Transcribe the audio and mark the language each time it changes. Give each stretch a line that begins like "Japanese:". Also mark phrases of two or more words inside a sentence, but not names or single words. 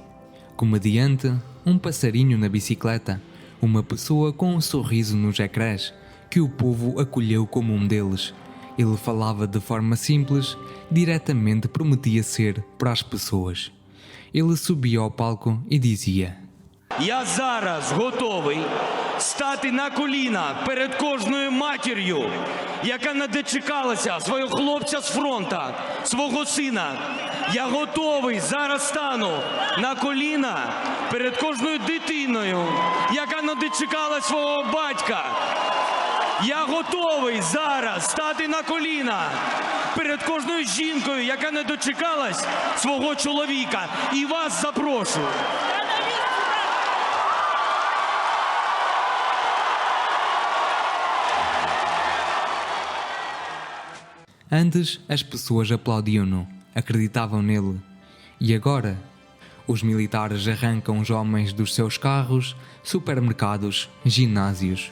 Portuguese: Comediante, um passarinho na bicicleta, uma pessoa com um sorriso nos ecrãs, que o povo acolheu como um deles. Ele falava de forma simples, diretamente prometia ser para as pessoas. Ele subia ao palco e dizia:
Ukrainian: Я зараз готовий стати на коліна перед кожною матір'ю, яка не дочекалася свого хлопця з фронта, свого сина. Я готовий зараз стану на коліна перед кожною дитиною, яка не дочекала свого батька. Я готовий зараз стати на коліна перед кожною жінкою, яка не дочекалась свого чоловіка. І вас запрошую.
Portuguese: Antes, as pessoas aplaudiam-no, acreditavam nele. E agora? Os militares arrancam os homens dos seus carros, supermercados, ginásios.